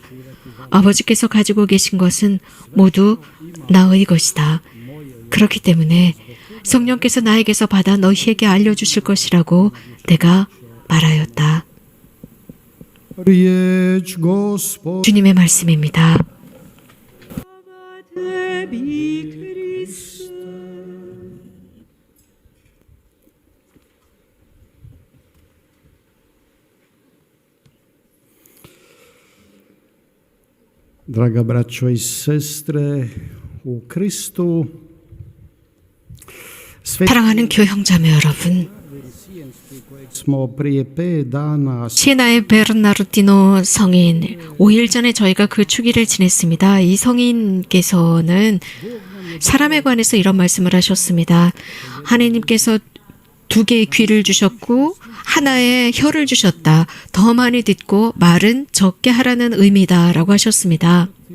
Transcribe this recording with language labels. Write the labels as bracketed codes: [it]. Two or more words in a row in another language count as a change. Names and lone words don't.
[ko] 아버지께서 가지고 계신 것은 모두 나의 것이다. 그렇기 때문에 성령께서 나에게서 받아 너희에게 알려주실 것이라고 내가 말하였다. [hr] riječ Gospod [ko] 주님의 말씀입니다. [hr] Slava tebi, Kriste. Draga braćo i sestre u Kristu, [ko] 사랑하는 교형자매 여러분, [hr] smo prije 5 dana [ko] 시에나의 베르나르디노 성인 5일 전에 저희가 그 축일을 지냈습니다. 이 성인께서는 사람에 관해서 이런 말씀을 하셨습니다. 하나님께서 2개의 귀를 주셨고 하나의 혀를 주셨다. 더 많이 듣고 말은 적게 하라는 의미다라고 하셨습니다.